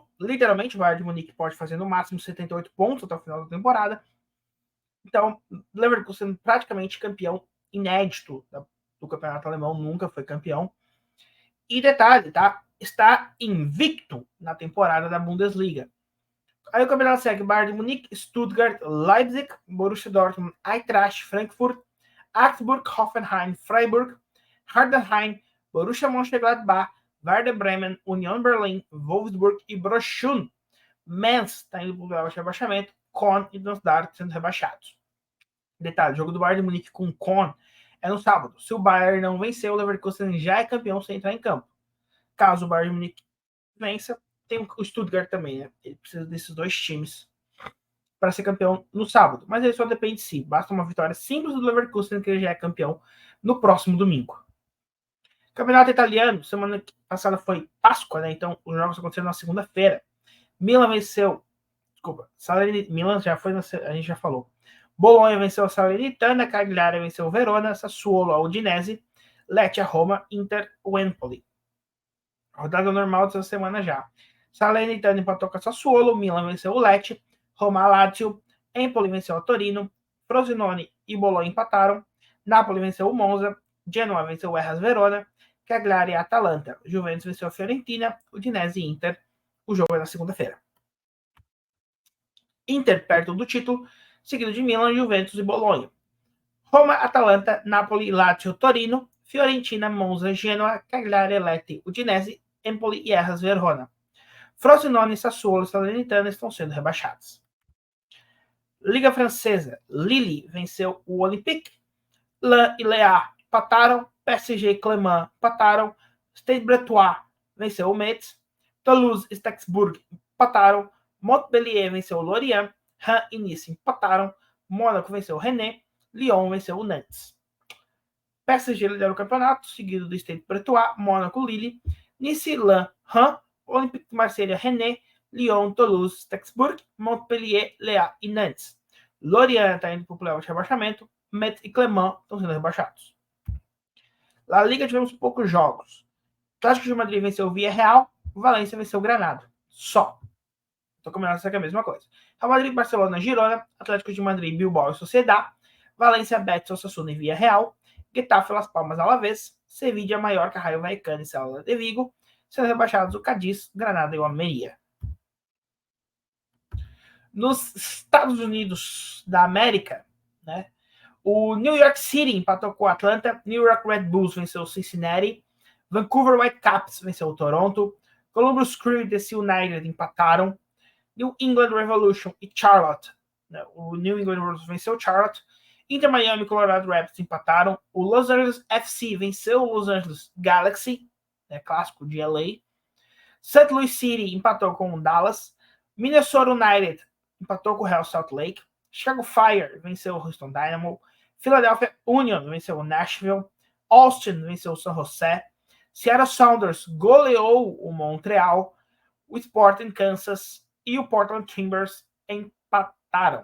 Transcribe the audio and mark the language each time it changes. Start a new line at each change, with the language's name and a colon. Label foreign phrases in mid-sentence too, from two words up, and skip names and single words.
Portuguese: Literalmente, o Bayern de Munique pode fazer no máximo 78 pontos até o final da temporada. Então, Leverkusen praticamente campeão inédito do campeonato alemão, nunca foi campeão. E detalhe, tá? Está invicto na temporada da Bundesliga. Aí o campeonato segue Bayern de Munique, Stuttgart, Leipzig, Borussia Dortmund, Eintracht, Frankfurt, Augsburg, Hoffenheim, Freiburg, Heidenheim, Borussia Mönchengladbach, Werder Bremen, Union Berlin, Wolfsburg e Bochum. Mainz está indo para o rebaixamento, Köln e Darmstadt sendo rebaixados. Detalhe, o jogo do Bayern de Munique com Köln é no sábado. Se o Bayern não vencer, o Leverkusen já é campeão sem entrar em campo. Caso o Bayern de Munique vença, tem o Stuttgart também, né? Ele precisa desses 2 times para ser campeão no sábado. Mas ele só depende de si. Basta uma vitória simples do Leverkusen que ele já é campeão no próximo domingo. Campeonato italiano, semana passada foi Páscoa, né? Então os jogos aconteceram na segunda-feira. Milan venceu. Desculpa, Milan já foi, a gente já falou. Bolonha venceu a Salernitana, Cagliari venceu o Verona, Sassuolo a Udinese, Lecce a Roma, Inter o Empoli. Rodada normal dessa semana já. Salernitana empatou com a Sassuolo, Milan venceu o Lecce, Roma a Lazio, Empoli venceu a Torino, Frosinone e Bolonha empataram, Napoli venceu o Monza, Genoa venceu o Hellas Verona, Cagliari e Atalanta, Juventus venceu a Fiorentina, Udinese e Inter. O jogo é na segunda-feira. Inter perto do título, seguido de Milan, Juventus e Bolonha. Roma, Atalanta, Napoli, Lazio, Torino, Fiorentina, Monza, Genoa, Cagliari, Lecce, Udinese, Empoli e Hellas Verona. Frosinone, Sassuolo e Salernitana estão sendo rebaixados. Liga Francesa, Lille venceu o Olympique, Lens e Lea empataram, PSG e Clermont empataram, Stade Bretois venceu o Metz, Toulouse e Strasbourg empataram, Montpellier venceu o Lorient, Rennes e Nice empataram, Mônaco venceu o Rennes, Lyon venceu o Nantes. PSG lidera o campeonato, seguido do Stade Bretois, Mônaco, Lille, Nice, Lens, Rennes, Olympique de Marselha, Rennes, Lyon, Toulouse, Strasbourg, Montpellier, Lea e Nantes. Lorient está indo para o playoff de rebaixamento, Metz e Clermont estão sendo rebaixados. Na Liga tivemos poucos jogos. Atlético de Madrid venceu o Villarreal, Valência venceu o Granada. Só. Estou combinando isso aqui é a mesma coisa. Real Madrid, Barcelona, Girona, Atlético de Madrid, Bilbao e Sociedad, Valência, Betis, Osasuna e Villarreal, Getafe, Las Palmas, Alavés, Sevilla, Mallorca, Rayo Vallecano e Celta de Vigo, sendo rebaixados o Cádiz, Granada e o Almeria. Nos Estados Unidos da América, né, o New York City empatou com o Atlanta, New York Red Bulls venceu o Cincinnati, Vancouver Whitecaps venceu o Toronto, Columbus Crew e DC United empataram, New England Revolution e Charlotte, né, o New England Revolution venceu o Charlotte, Inter Miami e Colorado Rapids empataram, o Los Angeles FC venceu o Los Angeles Galaxy, né, clássico de LA, St. Louis City empatou com o Dallas, Minnesota United empatou com o Real Salt Lake, Chicago Fire venceu o Houston Dynamo, Philadelphia Union venceu o Nashville, Austin venceu o San José, Seattle Sounders goleou o Montreal, o Sporting Kansas e o Portland Timbers empataram.